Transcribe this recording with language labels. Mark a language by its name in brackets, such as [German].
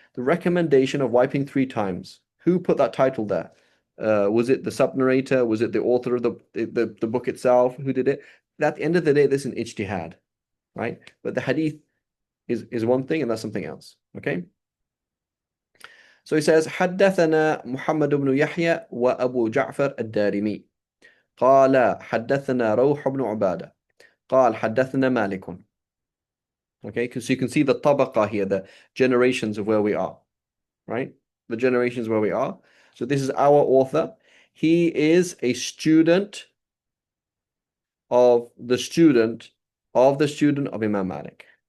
[English] The recommendation of wiping 3 times. Who put that title there? Was it the sub-narrator? Was it the author of the book itself? Who did it? At the end of the day, this is an ijtihad, right? But the hadith is one thing, and that's something else. Okay. So he says, [Arabic] حدثنا محمد بن يحيى وأبو جعفر الدارمي قال حدثنا روح بن عبادة قال حدثنا مالك. [English] Okay, because you can see the tabaqa here, the generations of where we are, right? The generations where we are. So this is our author. He is a student of the student of Imam Malik.